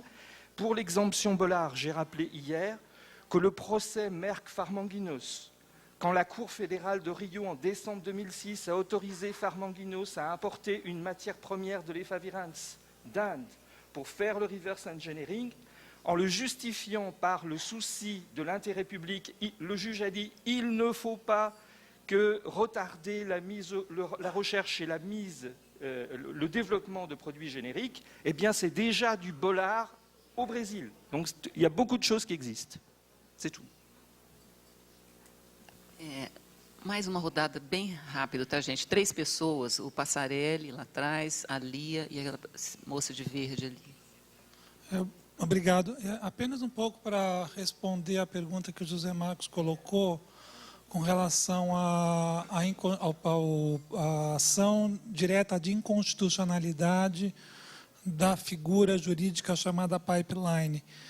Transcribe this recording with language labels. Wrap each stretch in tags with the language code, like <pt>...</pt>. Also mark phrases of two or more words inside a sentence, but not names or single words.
<fr>Pour l'exemption Bollard, j'ai rappelé hier que le procès Merck-Pharmanguinos, quand la Cour fédérale de Rio, en décembre 2006, a autorisé Pharmanguinos à importer une matière première de l'Efavirenz d'Inde pour faire le</fr> <en>reverse engineering,</en> <fr>en le justifiant par le souci de l'intérêt public, le juge a dit il ne faut pas que retarder la recherche et le développement de produits génériques. Eh bien, c'est déjà du Bollard au Brésil. Donc, il y a beaucoup de choses qui existent. C'est tout.</fr> <pt>Mais uma rodada bem rápida, tá, gente? 3 pessoas, o Passarelli lá atrás, a Lia e a moça de verde ali. Obrigado. Apenas um pouco para responder a pergunta que o José Marcos colocou com relação à ação direta de inconstitucionalidade da figura jurídica chamada pipeline.</pt>